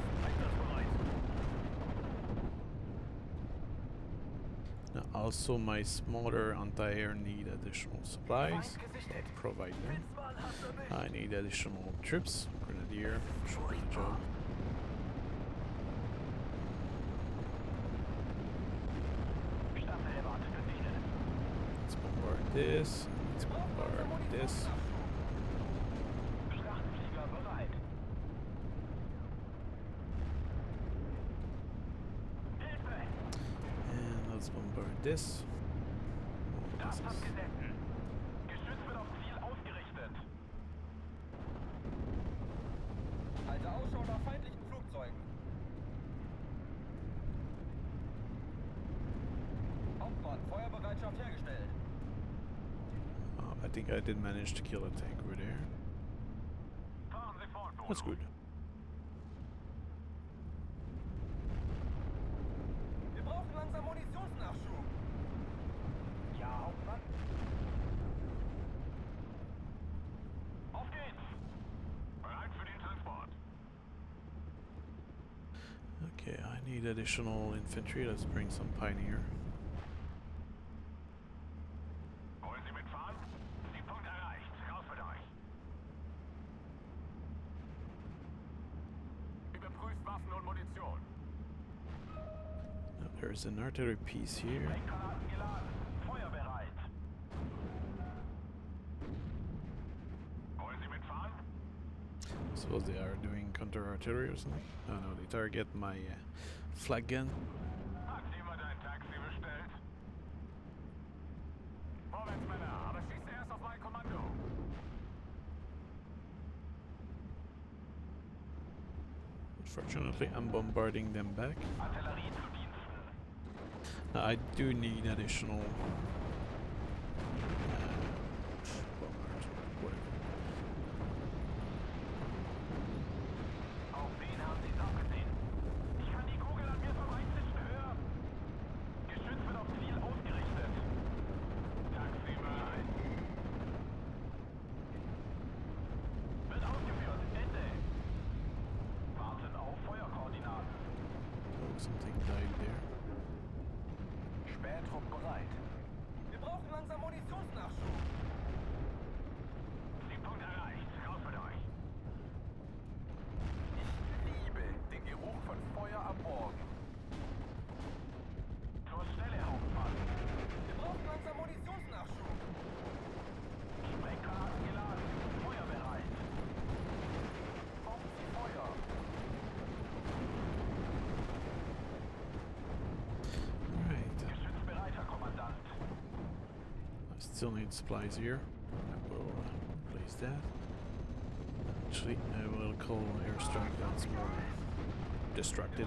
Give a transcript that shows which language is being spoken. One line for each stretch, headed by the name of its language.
German: Erst einsatzbereit.
English: Now, also, my smaller anti-air need additional supplies.
German: Feind gesichtet.
English: Provide them.
German: Witzmann hat's erwischt.
English: I need additional troops. Grenadier, should do the job.
German: Staffelhelm gesichtet.
English: Let's bombard this. Let's bombard this.
German: Schlachtflieger bereit. Hilfe!
English: And let's bombard this. Oh,
German: Das
English: this is
German: abgesessen. Geschütz wird auf Ziel ausgerichtet. Halte Ausschau nach feindlichen Flugzeugen. Hauptmann, Feuerbereitschaft hergestellt.
English: I think I did manage to kill a tank over there.
German: Fahren Sie fort, Golo.
English: That's good.
German: Wir brauchen langsam Munitionsnachschub. Ja, Hauptmann. Auf geht's! Bereit für den Transport.
English: Okay, I need additional infantry. Let's bring some Pioneer.
German: Wollen Sie mitfahren? Siegpunkt erreicht. Raus mit euch. Überprüft Waffen und Munition.
English: Now, there's an artillery piece here.
German: Lenkgranaten geladen. Feuer bereit. Wollen Sie mitfahren?
English: Suppose they are doing counter-artillery or something. Oh no, they target my flag gun.
German: Hat jemand ein Taxi bestellt? Vorwärts, Männer, aber schießt erst auf mein Kommando.
English: Fortunately, I'm bombarding them back.
German: Artillerie zu Diensten.
English: Now, I do need additional bombers, whatever.
German: Auf wen haben Sie es abgesehen? Ich kann die Kugel an mir vorbeizischen hören. Geschütz wird auf Ziel ausgerichtet. Taxibereit. Wird ausgeführt. Ende. Warten auf Feuerkoordinaten.
English: Oh, something died there.
German: Spähtrupp bereit. Wir brauchen langsam Munitionsnachschub. Zielpunkt erreicht. Raus mit euch. Ich liebe den Geruch von Feuer am Morgen. Zur Stelle, Hauptmann. Wir brauchen langsam Munitionsnachschub. Sprenggranaten geladen. Feuer bereit. Auf Sie Feuer.
English: Alright.
German: Geschütz bereit, Herr Kommandant.
English: I still need supplies here. I will place that. Actually, I will call airstrike that's more destructive